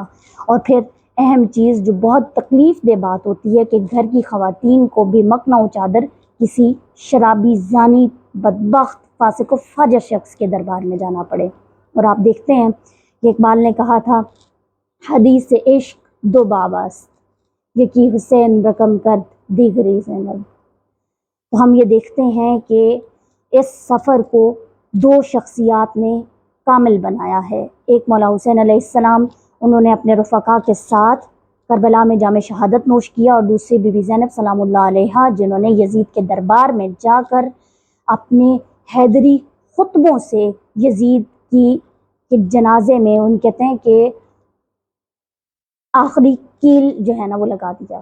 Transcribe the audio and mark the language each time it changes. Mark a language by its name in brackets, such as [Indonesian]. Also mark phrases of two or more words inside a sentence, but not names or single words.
[Urdu] اور پھر اہم چیز جو بہت تکلیف دہ بات ہوتی ہے کہ گھر کی خواتین کو بھی مکنا و چادر کسی شرابی، زانی، بدبخت، فاسق و فاجر شخص کے دربار میں جانا پڑے۔ اور آپ دیکھتے ہیں کہ اقبال نے کہا تھا، [Persian] حدیث عشق دو باباست، یکی حسین رقم کرد دیگری زینب۔ [Urdu] تو ہم یہ دیکھتے ہیں کہ اس سفر کو دو شخصیات نے کامل بنایا ہے۔ ایک مولا حسین علیہ السلام، انہوں نے اپنے رفقا کے ساتھ کربلا میں جام شہادت نوش کیا، اور دوسری بی بی زینب سلام اللہ علیہا، جنہوں نے یزید کے دربار میں جا کر اپنے حیدری خطبوں سے یزید کے جنازے میں، ان کہتے ہیں کہ آخری کیل جو ہے نا وہ لگا دیا۔